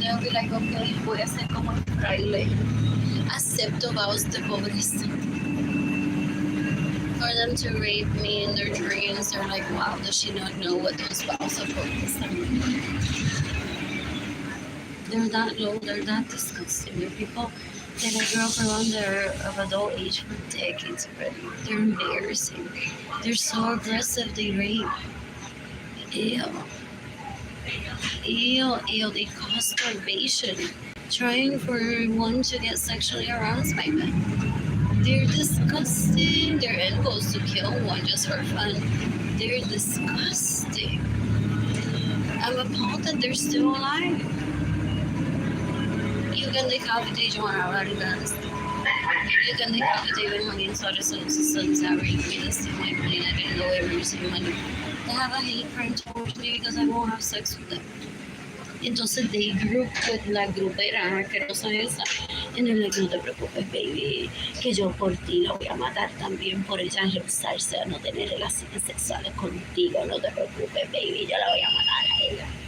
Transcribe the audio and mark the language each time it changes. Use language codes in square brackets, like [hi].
[en] They'll be like, okay, [es] voy a hacer como el fraile. Acepto vows de pobreza. [en] For them to rape me in their dreams, they're like, wow, does she not know what those vows of pobreza mean? They're that low, they're that disgusting. They're people that I grew up around, they're of adult age for decades already. They're embarrassing. They're so aggressive, they rape. Ew. Ew, they cause starvation. Trying for one to get sexually aroused by men. They're disgusting. Their end goal is to kill one just for fun. They're disgusting. I'm appalled that they're still alive. You can decapitate Joan Alvarez. You can decapitate Benjamin Suarez and his sons that raped me this time. I didn't know ever received money. They have a hate crime towards me because I won't have sex with them. [es] Entonces [en] they group with [es] la grupera asquerosa esa And they're like, no te preocupes, baby, que yo por ti la voy a matar también por ella rehusarse a no tener relaciones sexuales contigo. No te preocupes, baby, yo la voy a matar a ella.